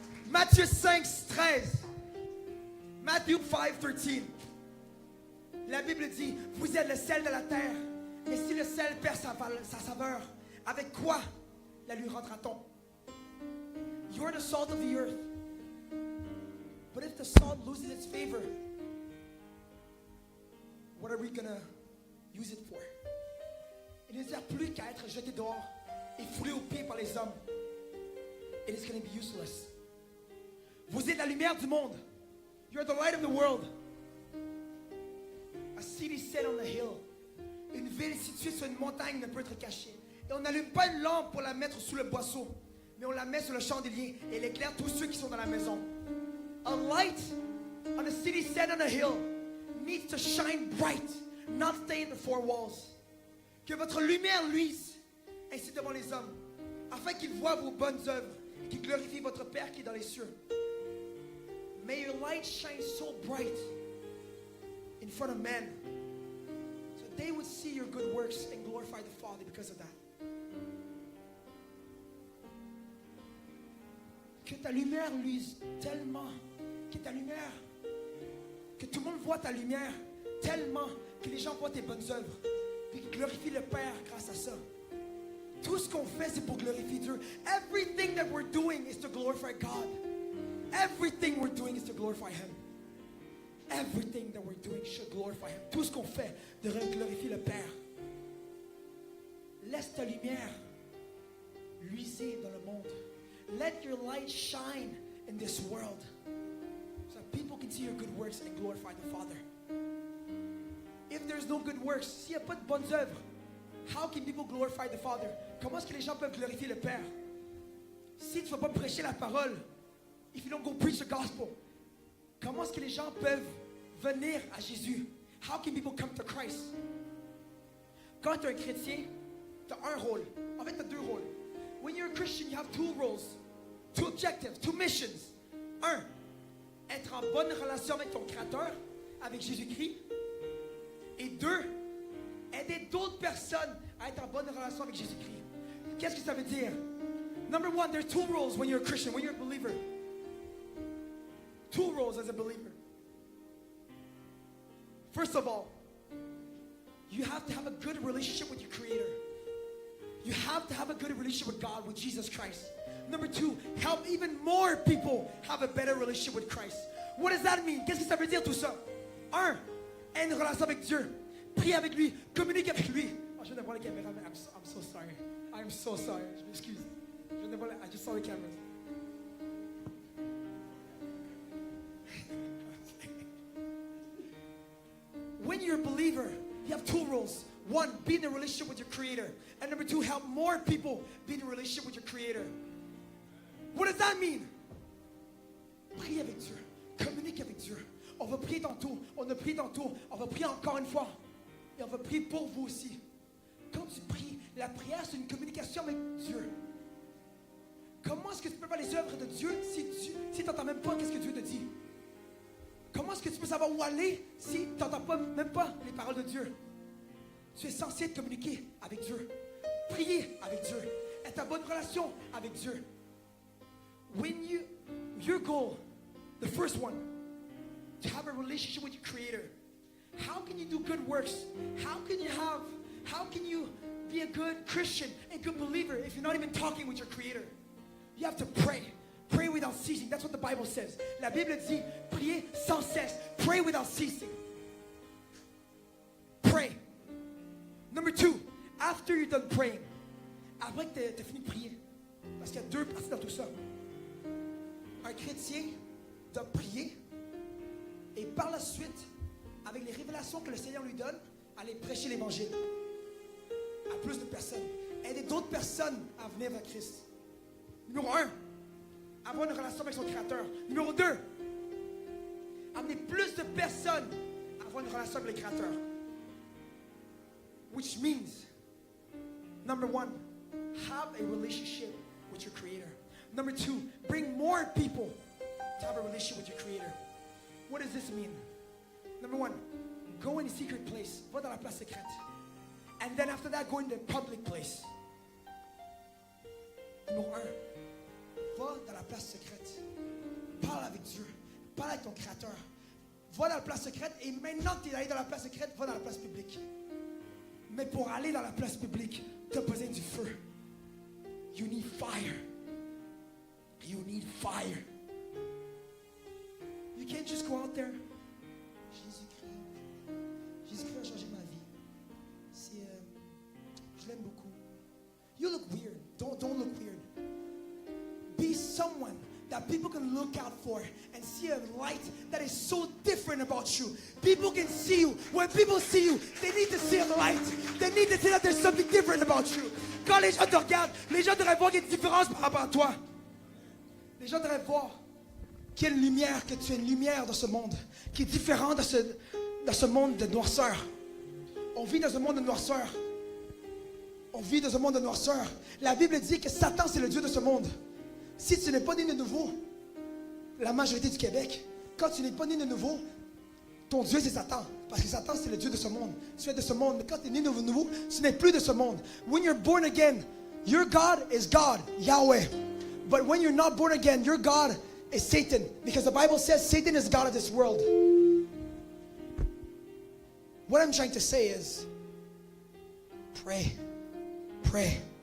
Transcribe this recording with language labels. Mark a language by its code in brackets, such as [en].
[fr] Matthieu 5, 13. Matthew 5, 13. La Bible dit, vous êtes le sel de la terre. Mais si le sel perd sa saveur, avec quoi la lui rendra-t-on? [en] You are the salt of the earth. But if the salt loses its favor, what are we gonna use it for? [fr] Il ne sert plus qu'à être jeté dehors et foulé aux pieds par les hommes. [en] It is gonna be useless. [fr] Vous êtes la lumière du monde. [en] You are the light of the world. A city set on a hill. [fr] Une ville située sur une montagne ne peut être cachée. Et on n'allume pas une lampe pour la mettre sous le boisseau, mais on la met sur le chandelier et elle éclaire tous ceux qui sont dans la maison. [en] A light on a city set on a hill needs to shine bright, not stay in the four walls. [fr] Que votre lumière luise ainsi devant les hommes, afin qu'ils voient vos bonnes œuvres et qu'ils glorifient votre Père qui est dans les cieux. [en] May your light shine so bright in front of men, so they would see your good works and glorify the Father because of that. [fr] Que ta lumière luise tellement, que ta lumière, que tout le monde voit ta lumière tellement, que les gens voient tes bonnes œuvres, puis qu'ils glorifient le Père grâce à ça. Tout ce qu'on fait, c'est pour glorifier Dieu. [en] Everything that we're doing is to glorify God. Everything we're doing is to glorify Him. Everything that we're doing should glorify Him. [fr] Tout ce qu'on fait devrait glorifier le Père. Laisse ta lumière luiser dans le monde. [en] Let your light shine in this world, so that people can see your good works and glorify the Father. If there's no good works, [fr] s'il n'y a pas de bonnes œuvres, [en] how can people glorify the Father? [fr] Comment est-ce que les gens peuvent glorifier le Père? Si tu ne vas pas prêcher la parole, [en] if you don't go preach the gospel, [fr] comment est-ce que les gens peuvent venir à Jésus? [en] How can people come to Christ? [fr] Quand tu es un chrétien, tu as un rôle. En fait, tu as deux rôles. [en] When you're a Christian, you have two roles, two objectives, two missions. [fr] Un, être en bonne relation avec ton Créateur, avec Jésus-Christ. Et deux, aider d'autres personnes à être en bonne relation avec Jésus-Christ. Qu'est-ce que ça veut dire? [en] Number one, there are two roles when you're a Christian, when you're a believer. Two roles as a believer. First of all, you have to have a good relationship with your Creator. You have to have a good relationship with God, with Jesus Christ. Number two, help even more people have a better relationship with Christ. What does that mean? [fr] Qu'est-ce que ça veut dire tout ça? Un, aie une relation avec Dieu. Prie avec lui, communique avec lui. Oh, je viens de voir les caméras, mais [en] I'm so sorry. I'm so sorry. [fr] Je m'excuse. [en] I just saw the cameras. When you're a believer, you have two roles. One, be in a relationship with your Creator. And number two, help more people be in a relationship with your Creator. What does that mean? [fr] Prie avec Dieu. Communique avec Dieu. On va prier tantôt. On a prié tantôt. On va prier encore une fois. Et on va prier pour vous aussi. Quand tu pries, la prière, c'est une communication avec Dieu. Comment est-ce que tu peux faire les œuvres de Dieu si tu n'entends même pas qu'est-ce que Dieu te dit? Comment est-ce que tu peux savoir où aller si tu n'entends même pas les paroles de Dieu? Tu es censé te communiquer avec Dieu. Prier avec Dieu. Être en bonne relation avec Dieu. [en] When your goal, the first one, to have a relationship with your Creator. How can you do good works? How can you be a good Christian, a good believer if you're not even talking with your Creator? You have to pray. Pray without ceasing. That's what the Bible says. [fr] La Bible dit, priez sans cesse. [en] Pray without ceasing. Pray. Number two, after you're done praying, [fr] après que tu as fini de prier, parce qu'il y a deux parties dans tout ça. Un chrétien doit prier et par la suite, avec les révélations que le Seigneur lui donne, Allez prêcher l'évangile à plus de personnes. Aider d'autres personnes à venir vers Christ. Numéro 1, avoir une relation avec son Créateur. Numéro 2, amener plus de personnes à avoir une relation avec le Créateur. [en] Which means, number 1, have a relationship with your Creator. Number 2, bring more people to have a relationship with your Creator. What does this mean? Number 1, go in a secret place. [fr] Va dans la place secrète. [en] And then after that, go in the public place. [fr] Numéro 1, va dans la place secrète. Parle avec Dieu. Parle avec ton Créateur. Va dans la place secrète. Et maintenant que tu es allé dans la place secrète, va dans la place publique. Mais pour aller dans la place publique, tu as besoin du feu. [en] You need fire. You need fire. You can't just go out there. [fr] Jésus-Christ. Jésus-Christ a changé ma vie. Je l'aime beaucoup. [en] You look weird. Don't look weird. Be someone that people can look out for and see a light that is so different about you. People can see you. When people see you, they need to see a light. They need to see that there's something different about you. [fr] Quand les gens te regardent, les gens devraient voir qu'il y a une différence par rapport à toi. Les gens devraient voir qu'il y a une lumière, que tu es une lumière dans ce monde, qui est différente dans ce monde de noirceur. On vit dans un monde de noirceur. On vit dans un monde de noirceur. La Bible dit que Satan, c'est le Dieu de ce monde. Si tu n'es pas né de nouveau, la majorité du Québec, quand tu n'es pas né de nouveau, ton Dieu, c'est Satan. Parce que Satan, c'est le Dieu de ce monde. Tu es de ce monde. Mais quand tu es né de nouveau, tu n'es plus de ce monde. [en] When you're born again, your God is God, Yahweh. But when you're not born again, your God is Satan. Because the Bible says Satan is God of this world. What I'm trying to say is, pray. Pray.